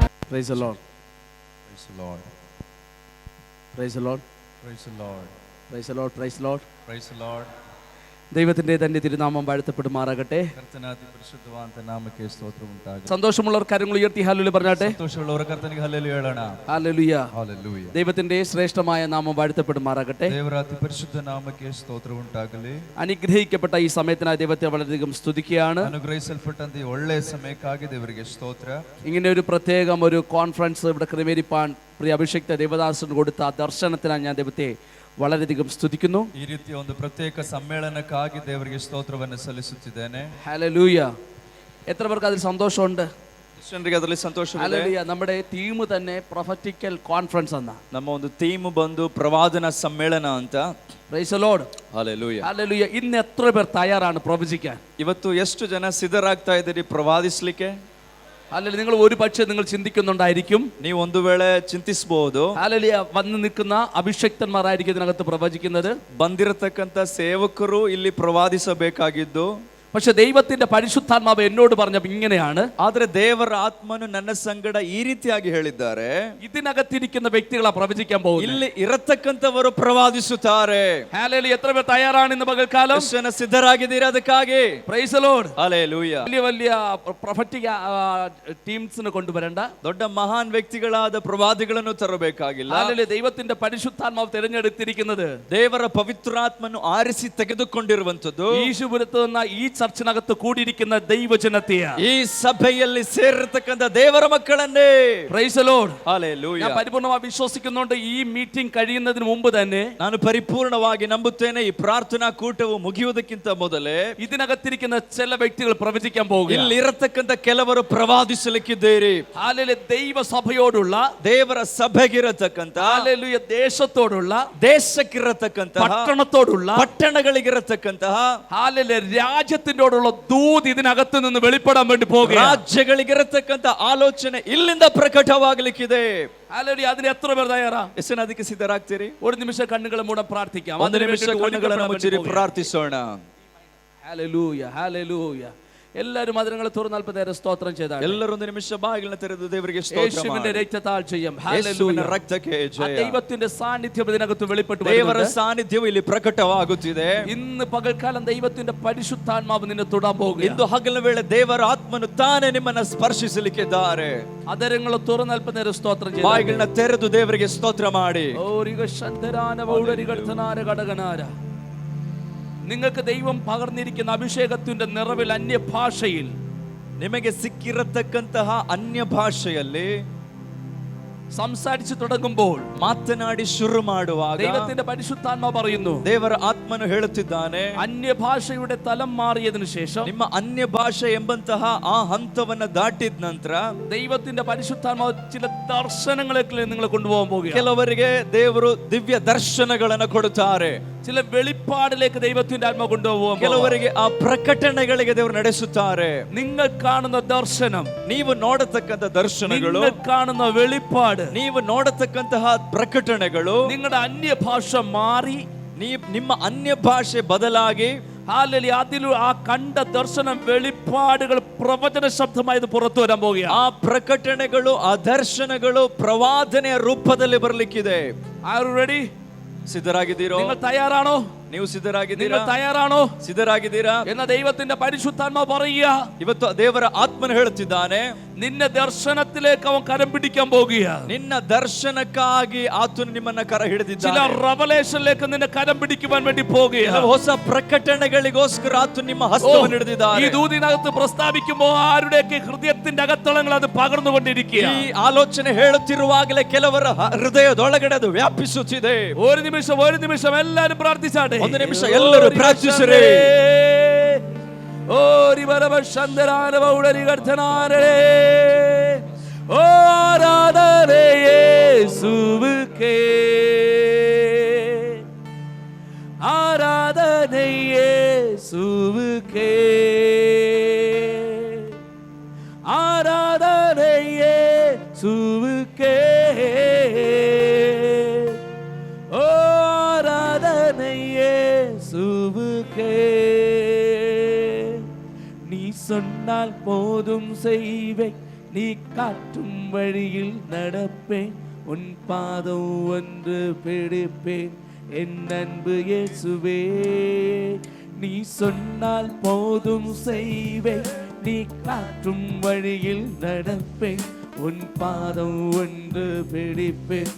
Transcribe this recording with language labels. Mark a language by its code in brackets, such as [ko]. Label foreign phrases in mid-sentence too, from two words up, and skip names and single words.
[en] Praise the Lord. Praise the Lord. Praise the Lord. Praise the Lord. Praise the Lord. Praise the Lord. Praise the Lord. [ml] ദൈവത്തിന്റെ തന്നെ തിരുനാമം വാഴ്ത്തപ്പെടുമാറാകട്ടെ. [kn] കർത്തനാതി പരിശുദ്ധവാന്റെ നാമಕ್ಕೆ ಸ್ತೋತ್ರ ಉಂಟಾಗಲಿ. [ml] സന്തോഷമുള്ളവർ കരങ്ങൾ ഉയർത്തി ഹല്ലേലൂയ പറഞ്ഞാട്ടെ. [kn] സന്തോഷമുള്ളവർ കർത്തനിಗೆ ഹല്ലേലൂയ ಹೇಳೋಣ. [ml] ഹല്ലേലൂയ. ഹല്ലേലൂയ. ദൈവത്തിന്റെ ശ്രേഷ്ഠമായ നാമം വാഴ്ത്തപ്പെടുമാറാകട്ടെ. [kn] ದೇವರ ಅತಿ ಪರಿಶುದ್ಧ ನಾಮಕ್ಕೆ ಸ್ತೋತ್ರ ಉಂಟಾಗಲಿ. [ml] അനുഗ്രഹിക്കപ്പെട്ട ഈ സമയത്തിനായി ദൈവത്തെ വളരെയധികം സ്തുതിക്കുകയാണ്. [kn] അനുഗ്രഹിಸಲ್ಪಟ್ಟಂತ ಈ ಒಳ್ಳೆಯ ಸಮಯಕ್ಕಾಗಿ ದೇವರಿಗೆ ಸ್ತೋತ್ರ. [ml] ഇങ്ങനെ ഒരു പ്രത്യേകം ഒരു കോൺഫറൻസ് ഇവിടെ ക്രമീകരിപ്പാൻ പ്രിയ അഭിഷിക്ത ദേവദാസന് കൊടുത്ത ദർശനത്തിനായി ഞാൻ ദൈവത്തെ വളരെയധികം സ്തുതിക്കുന്നു. [kn] ಈ ರೀತಿಯ ಒಂದು ಪ್ರತ್ಯೇಕ ಸಮ್ಮೇಳನಕ್ಕಾಗಿ ದೇವರಿಗೆ ಸ್ತೋತ್ರವನ್ನು ಸಲ್ಲಿಸುತ್ತಿದ್ದೇನೆ. [ml] ഹല്ലേലൂയ. എത്ര പേർക്ക് അതിൽ സന്തോഷമുണ്ട്? [kn] ಜನರಿಗೆ ಅದರಲ್ಲಿ ಸಂತೋಷವಿದೆ. [ml] ഹല്ലേലൂയ. നമ്മുടെ തീം തന്നെ [en] prophetical conference [ml] എന്നാ. [kn] ನಮ್ಮ ಒಂದು ಥೀಮ್ ಬಂದು ಪ್ರವಾದನ ಸಮ್ಮೇಳನ ಅಂತ. [en] Praise the Lord. [kn] ಹಲ್ಲೆಲೂಯ. [ml] ഹല്ലേലൂയ. ഇന്ന് എത്ര പേർ തയ്യാറാണ് പ്രവചിക്കാൻ? [kn] ಇವತ್ತು ಎಷ್ಟು ಜನ ಸಿದ್ಧರಾಗ್ತಾ ಇದ್ದೀರಿ ಪ್ರವಾದಿಸಲಿಕ್ಕೆ? [ml] അല്ലെങ്കിൽ നിങ്ങൾ ഒരു പക്ഷേ നിങ്ങൾ ചിന്തിക്കുന്നുണ്ടായിരിക്കും, [kn] ನೀವು ಒಂದು ವೇಳೆ ಚಿಂತಿಸಬಹುದು, [ml] ഹല്ലേലൂയ, വന്ന് നിൽക്കുന്ന അഭിഷക്തന്മാരായിരിക്കും ഇതിനകത്ത് പ്രവചിക്കുന്നത്. [kn] ಬಂದಿರತಕ್ಕಂತ ಸೇವಕರು ಇಲ್ಲಿ ಪ್ರವಾದಿಸಬೇಕಾಗಿದ್ದು. [ml] പക്ഷെ ദൈവത്തിന്റെ പരിശുദ്ധാത്മാവ് എന്നോട് പറഞ്ഞപ്പോൾ ഇങ്ങനെയാണ്, [kn] ಆದ್ರೆ ದೇವರ ಆತ್ಮನು ನನ್ನ ಸಂಗಡ ಈ ರೀತಿಯಾಗಿ ಹೇಳಿದ್ದಾರೆ, [ml] ഇതിനകത്തിരിക്കുന്ന വ്യക്തികളാ പ്രവചിക്കാൻ പോകുന്നത്. [kn] ಇಲ್ಲಿ ಇರತಕ್ಕಂತವರು ಪ್ರವಾದಿಸುತ್ತಾರೆ. [ml] ഹല്ലേലൂയ. എത്ര പേർ തയ്യാറാണ് ഇന്ന് പകൽക്കാലം? [kn] ಎಷ್ಟು ಜನ ಸಿದ್ಧರಾಗಿದ್ದೀರಾ ಅದಕ್ಕಾಗಿ? [en] Praise the Lord. [kn] ಹಲ್ಲೆಲೂಯ. [ml] വലിയ വലിയ പ്രൊഫറ്റിക് ടീംസിനെ കൊണ്ടുവരണ്ട, [kn] ದೊಡ್ಡ ಮಹಾನ್ ವ್ಯಕ್ತಿಗಳಾದ ಪ್ರವಾದಿಗಳನ್ನು ತರಬೇಕಾಗಿಲ್ಲ. [ml] ഹല്ലേലൂയ. ദൈവത്തിന്റെ പരിശുദ്ധാത്മാവ് തിരഞ്ഞെടുത്തിരിക്കുന്നത്, [kn] ದೇವರ ಪವಿತ್ರಾತ್ಮನು ಆರಿಸಿ ತೆಗೆದುಕೊಂಡಿರುವಂತದ್ದು, [ml] ഈശുപുരത്ത് നിന്ന് ഈ ചർച്ചിനകത്ത് കൂടിയിരിക്കുന്ന ദൈവജനത്തെയാ, [kn] ಈ ಸಭೆಯಲ್ಲಿ ಸೇರಿರತಕ್ಕಂತ ದೇವರ ಮಕ್ಕಳನ್ನೇ. [en] Praise the Lord. [kn] ಹಲ್ಲೆಲೂಯ. [ml] ഞാൻ പരിപൂർണമായി വിശ്വസിക്കുന്നുണ്ട്, ഈ മീറ്റിംഗ് കഴിയുന്നതിന് മുമ്പ് തന്നെ, [kn] ನಾನು ಪರಿಪೂರ್ಣವಾಗಿ ನಂಬುತ್ತೇನೆ, ಈ ಪ್ರಾರ್ಥನಾ ಕೂಟವು ಮುಗಿಯುವುದಕ್ಕಿಂತ ಮೊದಲೇ [ml] ഇതിനകത്തിരിക്കുന്ന ചില വ്യക്തികൾ പ്രവചിക്കാൻ പോകുന്നു. [kn] ಇಲ್ಲಿ ಇರತಕ್ಕಂತ ಕೆಲವರು ಪ್ರವಾದಿಸಲಿಕ್ಕಿದ್ದೀರಿ. [ml] ഹല്ലേലൂയ. ദൈവസഭയോടുള്ള, [kn] ದೇವರ ಸಭೆಗಿರತಕ್ಕಂತ, [ml] ഹല്ലേലൂയ, ദേശത്തോടുള്ള, [kn] ದೇಶಕ್ಕಿರತಕ್ಕಂತಹ, [ml] പട്ടണത്തോടുള്ള, [kn] ಪಟ್ಟಣಗಳಿಗಿರತಕ್ಕಂತಹ, [ml] ഹല്ലേലൂയ, രാജ്യത്തിനോടുള്ള ദൂത് ഇതിനകത്ത് നിന്ന് വെളിപ്പെടാൻ വേണ്ടി പോകുക. [kn] ರಾಜ್ಯಗಳಿಗಿರತಕ್ಕಂತ ಆಲೋಚನೆ ಇಲ್ಲಿಂದ ಪ್ರಕಟವಾಗಲಿಕ್ಕಿದೆ. [ml] ഹല്ലേലൂയ. അതിന് എത്ര പേർ തയ്യാറാ? [kn] ಎಷ್ಟು ಜನ ಅದಕ್ಕೆ ಸಿದ್ಧರಾಗ್ತೀರಿ? [ml] ഒരു നിമിഷം കണ്ണുകളെ മൂടാൻ പ്രാർത്ഥിക്കാം. [kn] ಒಂದು ನಿಮಿಷ ಕಣ್ಣುಗಳನ್ನು ಮುಚ್ಚಿರಿ, ಪ್ರಾರ್ಥಿಸೋಣ. [ml] ഹല്ലേലൂയ. ഹല്ലേലൂയ. എല്ലാവരും അതിരങ്ങളെ തുറന്ന് അല്പനേരം സ്തോത്രം ചെയ്താൽ, [kn] ಎಲ್ಲರೂ ಒಂದು ನಿಮಿಷ ಬಾಗಿಲನ್ನು ತೆರೆದು ದೇವರಿಗೆ ಸ್ತೋತ್ರ [ml] യേശുവിന്റെ [kn] ಮಾಡಿ. [ml] രക്തത്താൽ ചെയ്യാം. [kn] ಯೇಸುವಿನ ರಕ್ತಕ್ಕೆ ആ ಜಯ. [ml] ദൈവത്തിന്റെ സാന്നിധ്യം ഇതിനകത്ത് വെളിപ്പെട്ടു [kn] ದೇವರ [ml] വരുന്നുണ്ട്. [kn] ಸಾನ್ನಿಧ್ಯವು ಇಲ್ಲಿ ಪ್ರಕಟವಾಗುತ್ತಿದೆ. [ml] ഇന്ന് പകൽക്കാലം ദൈവത്തിന്റെ പരിശുദ്ധാത്മാവ് നിന്നെ തൊടാൻ പോകുക. [kn] ಇಂದು ಹಗಲ ವೇಳೆ ದೇವರ ಆತ್ಮನು ತಾನೇ ನಿಮ್ಮನ್ನ ಸ್ಪರ್ಶಿಸಲಿಕ್ಕಿದ್ದಾರೆ. [ml] അതിരങ്ങളെ തുറന്ന് അല്പനേരം സ്തോത്രം ചെയ്യാം. [kn] ಬಾಗಿಲನ್ನ ತೆರೆದು ದೇವರಿಗೆ ಸ್ತೋತ್ರ ಮಾಡಿ. [ml] നിങ്ങൾക്ക് ദൈവം പകർന്നിരിക്കുന്ന അഭിഷേകത്തിന്റെ നിറവിൽ അന്യഭാഷയിൽ, [kn] ನಿಮಗೆ ಸಿಕ್ಕಿರತಕ್ಕಂತಹ ಅನ್ಯ ಭಾಷೆಯಲ್ಲಿ [ml] സംസാരിച്ചു തുടങ്ങുമ്പോൾ, [kn] ಮಾತನಾಡಿ ಶುರು ಮಾಡುವಾಗ [ml] ദൈവത്തിന്റെ പരിശുദ്ധാത്മാവ് പറയുന്നു, [kn] ದೇವರ ಆತ್ಮನು ಹೇಳುತ್ತಿದ್ದಾನೆ, [ml] അന്യഭാഷയുടെ തലം മാറിയതിനു ശേഷം, [kn] ನಿಮ್ಮ ಅನ್ಯ ಭಾಷೆ ಎಂಬಂತಹ ಆ ಹಂತವನ್ನ ದಾಟಿದ ನಂತರ [ml] ദൈവത്തിന്റെ പരിശുദ്ധാത്മാവ് ചില ദർശനങ്ങളേക്ക് നിങ്ങളെ കൊണ്ടുപോകാൻ പോകുക. [kn] ಕೆಲವರಿಗೆ ದೇವರು ದಿವ್ಯ ದರ್ಶನಗಳನ್ನು ಕೊಡುತ್ತಾರೆ. [ml] ചില വെളിപ്പാടിലേക്ക് ദൈവത്തിന്റെ ആത്മാവ് കൊണ്ടുപോകാൻ, [kn] ಕೆಲವರಿಗೆ ಆ ಪ್ರಕಟಣೆಗಳಿಗೆ ದೇವರು ನಡೆಸುತ್ತಾರೆ. [ml] നിങ്ങൾ കാണുന്ന ദർശനം, [kn] ನೀವು ನೋಡತಕ್ಕಂತ ದರ್ಶನಗಳು, [ml] നിങ്ങൾ കാണുന്ന വെളിപ്പാട്, [kn] ನೀವು ನೋಡತಕ್ಕಂತಹ ಪ್ರಕಟಣೆಗಳು, [ml] നിങ്ങളുടെ അന്യഭാഷ മാറി, [kn] ನಿಮ್ಮ ಅನ್ಯ ಭಾಷೆ ಬದಲಾಗಿ, [ml] ഹല്ലേലൂയ, അതിൽ ആ കണ്ട ദർശനം, വെളിപ്പാടുകൾ പ്രവചന ശബ്ദമായത് പുറത്തു വരാൻ പോവുകയാണ്. [kn] ಆ ಪ್ರಕಟಣೆಗಳು, ಆ ದರ್ಶನಗಳು ಪ್ರವಾದನೆಯ ರೂಪದಲ್ಲಿ ಬರಲಿಕ್ಕಿದೆ. [en] Are you ready? [kn] ಸಿದ್ಧರಾಗಿದ್ದೀರೋ? [ml] നിങ്ങൾ തയ്യാറാണോ? [kn] ನೀವು ಸಿದ್ಧರಾಗಿದ್ದೀರಾ? [ml] നിങ്ങൾ തയ്യാറാണോ? [kn] ಸಿದ್ಧರಾಗಿದ್ದೀರಾ? [ml] എന്ന ദൈവത്തിന്റെ പരിശുദ്ധാത്മാവ് പറയുക, [kn] ಇವತ್ತು ದೇವರ ಆತ್ಮನು ಹೇಳುತ್ತಿದ್ದಾನೆ, [ml] നിന്നെ ദർശനത്തിലേക്ക് അവൻ കരം പിടിക്കാൻ പോകുകയാണ്. [kn] ನಿನ್ನ ದರ್ಶನಕ್ಕಾಗಿ ಆತನು ನಿಮ್ಮನ್ನ ಕರ [ml] ചില [kn] ಹಿಡಿದಿದ್ದಾನೆ. [ml] റെവലേഷനിലേക്ക് നിന്നെ കരം പിടിക്കുവാൻ വേണ്ടി പോകുകയാണ്. [kn] ಹೊಸ ಪ್ರಕಟಣೆಗಳಿಗೋಸ್ಕರ ಆತನು ನಿಮ್ಮ ಹಸ್ತವನ್ನು ಹಿಡಿದಿದ್ದಾನೆ. [ml] ഈ ദൂതിനകത്ത് പ്രസ്താവിക്കുമ്പോൾ ആരുടെയൊക്കെ ഹൃദയത്തിന്റെ അകത്തളങ്ങൾ അത് പകർന്നുകൊണ്ടിരിക്കുക. [kn] ಈ ಆಲೋಚನೆ ಹೇಳುತ್ತಿರುವಾಗಲೇ ಕೆಲವರ ಹೃದಯದೊಳಗಡೆ ಅದು ವ್ಯಾಪಿಸುತ್ತಿದೆ. [ml] ഒരു നിമിഷം എല്ലാരും പ്രാർത്ഥിച്ചാട്ടെ. [kn] ಒಂದು ನಿಮಿಷ ಎಲ್ಲರೂ ಪ್ರಾರ್ಥಿಸಿರಿ. [ml] ഓരി ബലവശന്തരാന ബൗഡരി ഗർത്തനാരേ, ആരാധന യേശുവേ, ആരാധന യേശുവേ, ആരാധന യേശുവേ, ആരാധന യേശുവേ. [ta] நீ சொன்னால் போதும் செய்வேன், நீ காட்டும் வழியில் நடப்பேன், உன் பாதம் ஒன்று பிடிப்பேன். என் அன்பு இயேசுவே, நீ சொன்னால் போதும் செய்வேன், நீ காட்டும் வழியில் நடப்பேன், உன் பாதம் ஒன்று பிடிப்பேன்.